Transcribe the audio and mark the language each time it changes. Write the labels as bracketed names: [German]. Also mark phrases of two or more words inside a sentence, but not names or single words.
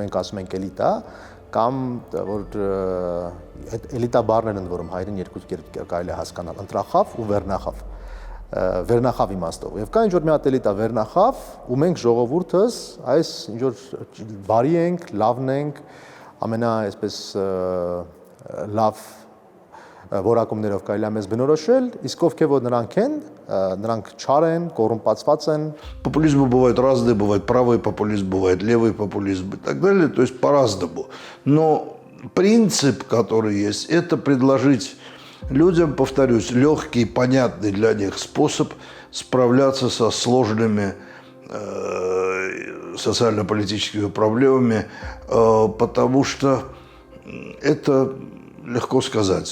[Armenian] մենք ասում ենք էլիտա, կամ որ այդ էլիտա բառներն են, որում հայերեն երկու կարելի է հասկանալ, ընտրախավ ու վերնախավ։ Վերնախավ իմաստով։ Եվ կա ինչ որ մի հատ էլիտա վերնախավ, ու մենք ժողովուրդս այս ինչ որ բարի ենք, լավն ենք, ամենա այսպես լավ որակումներով կարելի է մեզ բնորոշել, իսկ ովքեր որ նրանք են, նրանք չար են, կոռումպացված են։ [Russian] Популизмы бывают разные, бывает правый популизм, бывает левый популизм и так далее, то есть по-разному. Но принцип, который есть, это предложить людям, повторюсь, легкий, понятный для них способ справляться со сложными социально-политическими проблемами, потому что это легко сказать.